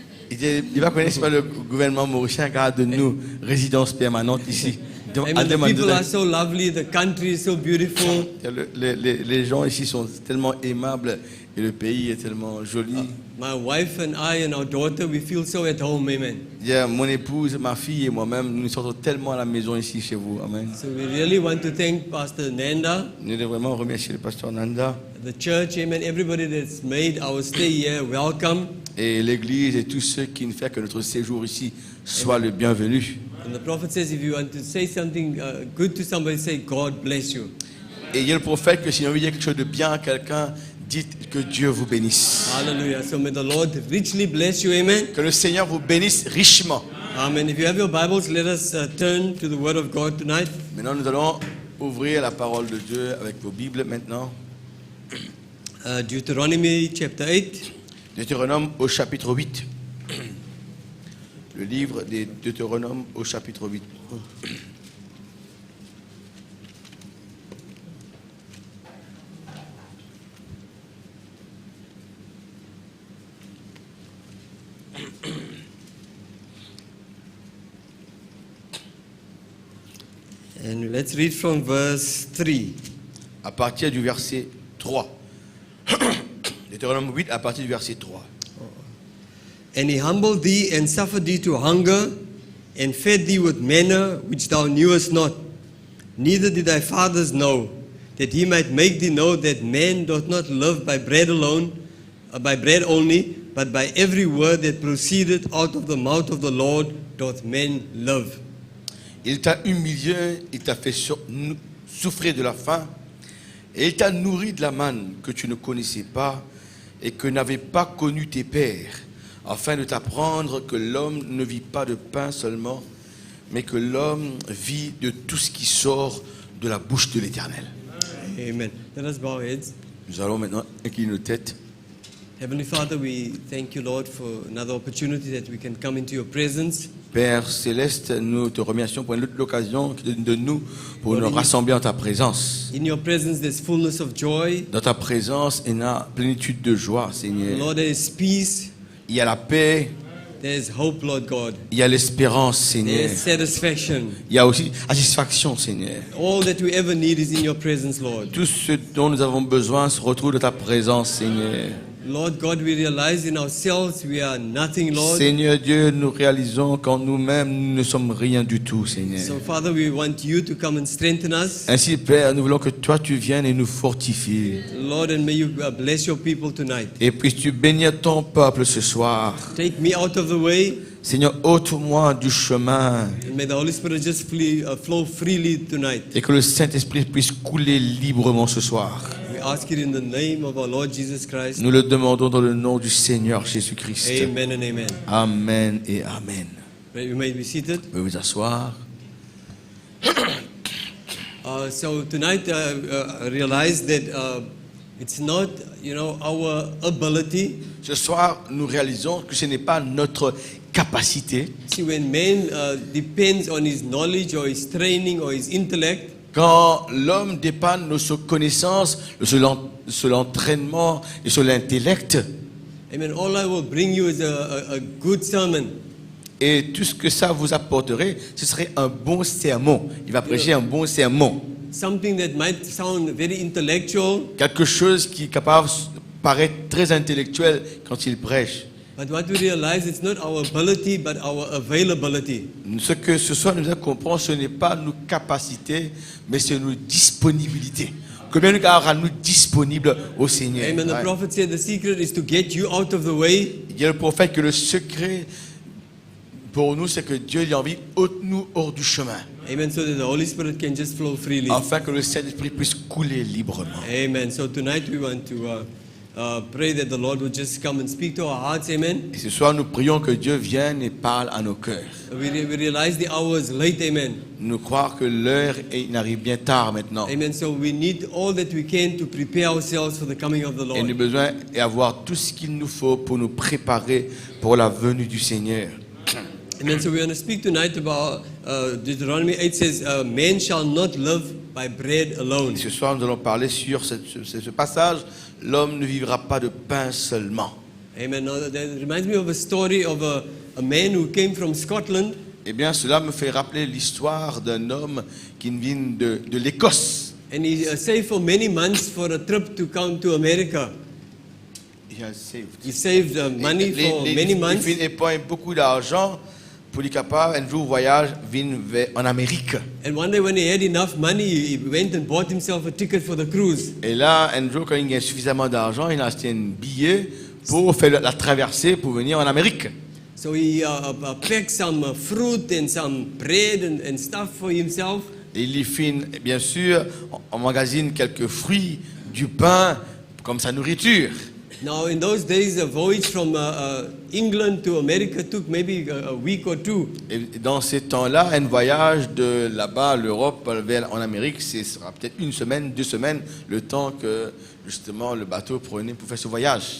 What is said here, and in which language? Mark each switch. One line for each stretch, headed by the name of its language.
French: Il va connaître pas le gouvernement mauricien qui a de nous résidence permanente ici.
English: Amen. The people are so lovely, the country is so beautiful.
French: Les gens ici sont tellement aimables et le pays est tellement joli.
English: My wife and I and our daughter, we feel so at home. Amen.
French: Mon épouse, ma fille et moi-même, nous nous sentons tellement à la maison ici chez vous. Amen.
English: So we really want to thank Pastor Nanda.
French: Nous devons vraiment remercier le pasteur Nanda.
English: the church, amen, everybody that's made our stay here welcome.
French: Et l'Église et tous ceux qui ne font que notre séjour ici soient le bienvenu.
English: And the prophet says, if you want to say something good to somebody, say, God bless you.
French: Et il y a le prophète que si on veut dire quelque chose de bien à quelqu'un, dites que Dieu vous bénisse.
English: Hallelujah. So may the Lord richly bless you, amen.
French: Que le Seigneur vous bénisse richement.
English: Amen. If you have your Bibles, let us turn to the Word of God tonight.
French: Maintenant, nous allons ouvrir la parole de Dieu avec vos Bibles maintenant.
English: Deuteronomy chapter 8.
French: Deutéronome au chapitre 8. Le livre des Deutéronomes au chapitre 8.
English: And let's read from verse 3.
French: À partir du verset 3. Deutéronome 8 à partir du verset 3.
English: And he humbled thee and suffered thee to hunger, and fed thee with manna which thou knewest not, neither did thy fathers know, that he might make thee know that man doth not live by bread alone, by bread only, but by every word that proceedeth out of the mouth of the Lord doth man live.
French: Il t'a humilié, il t'a fait souffrir de la faim, et il t'a nourri de la manne que tu ne connaissais pas et que n'avaient pas connu tes pères, afin de t'apprendre que l'homme ne vit pas de pain seulement, mais que l'homme vit de tout ce qui sort de la bouche de l'Éternel.
English: Amen. Let us bow our heads.
French: Nous allons maintenant incliner nos têtes.
English: Heavenly Father, we thank you, Lord, for another opportunity that we can come into your presence.
French: Père Céleste, nous te remercions pour l'occasion de nous pour nous rassembler en ta présence.
English: In your presence there's fullness of joy.
French: Dans ta présence, il y a plénitude de joie, Seigneur.
English: Lord, there is peace.
French: Il y a la paix,
English: There is hope, Lord God.
French: il y a l'espérance,
English: There
French: Seigneur.
English: is satisfaction.
French: Il y a aussi satisfaction, Seigneur.
English: All that we ever need is in your presence, Lord.
French: Tout ce dont nous avons besoin se retrouve dans ta présence, Seigneur.
English: Lord God, we realize in ourselves we are nothing, Lord.
French: Seigneur Dieu, nous réalisons qu'en nous-mêmes, nous ne sommes rien du tout, Seigneur.
English: So, Father, we want you to come and strengthen us.
French: Ainsi, Père, nous voulons que toi, tu viennes et nous fortifies.
English: Lord, and may you bless your people tonight.
French: Et puisses-tu bénir ton peuple ce soir.
English: Take me out of the way,
French: Seigneur, ôte-moi du chemin
English: and may the Holy Spirit just flow freely tonight.
French: et que le Saint-Esprit puisse couler librement ce soir.
English: We ask it in the name of our Lord Jesus Christ.
French: Nous le demandons dans le nom du Seigneur Jésus-Christ.
English: Amen and amen.
French: Amen et Amen.
English: You may be seated.
French: Vous pouvez vous asseoir.
English: So tonight I realized that it's not, our ability.
French: Ce soir, nous réalisons que ce n'est pas notre capacité.
English: See, when man depends on his knowledge or his training or his intellect,
French: Quand l'homme dépend de nos connaissances, sur l'entraînement et sur l'intellect,
English: amen, all I will bring you is a good sermon.
French: et tout ce que ça vous apporterait, ce serait un bon sermon. Il va prêcher un bon sermon.
English: Something that might sound very intellectual,
French: Quelque chose qui est capable de paraître très intellectuel quand il prêche. but what we realize, it's not our ability, but our availability. Ce que ce soir nous devons comprendre, ce n'est pas nos capacités, mais c'est nos disponibilités. Combien nous rendre disponibles au Seigneur.
English: Amen. The
French: Ouais.
English: prophet said the secret is to get you out of the way.
French: Il dit le prophète que le secret pour nous, c'est que Dieu il a envie ôte-nous hors du chemin,
English: Amen. So that the Holy Spirit can just flow freely.
French: afin que le Saint-Esprit puisse couler librement.
English: Amen. So tonight we want to pray that the Lord would just come and speak to our hearts. Amen.
French: Et ce soir, nous prions que Dieu vienne et parle à nos cœurs.
English: We realize the hour is late. Amen.
French: Nous croire que l'heure arrive bien tard maintenant.
English: Amen. So we need all that we can to prepare ourselves for the coming of the
French: Et nous
English: Lord.
French: avons besoin d'avoir tout ce qu'il nous faut pour nous préparer pour la venue du Seigneur.
English: Amen. So we want to speak tonight about Deuteronomy 8 says, "Man shall not live by bread alone."
French: Et ce soir, nous allons parler sur ce passage. L'homme ne vivra pas de pain seulement.
English: Amen. Now, that reminds me of a story of a man who came from Scotland.
French: Eh bien, cela me fait rappeler l'histoire d'un homme qui vient de l'Écosse.
English: And he saved for many months for a trip to come to America. He saved money for many months.
French: Il épargne beaucoup d'argent pour être capable un jour voyage en Amérique.
English: And one day when he had enough money, he went and bought himself a ticket for the cruise.
French: Et là, un jour, quand il a suffisamment d'argent, il a acheté un billet pour faire la traversée pour venir en Amérique.
English: So he packed some fruit and some bread and stuff for himself.
French: Et il y fait, bien sûr, emmagasine quelques fruits, du pain, comme sa nourriture.
English: Now, in those days, a voyage from England to America took maybe a week or two.
French: Et dans ces temps-là, un voyage de là-bas, l'Europe, vers en Amérique, ce sera peut-être 1 semaine, 2 semaines, le temps que justement le bateau prenait pour faire ce voyage.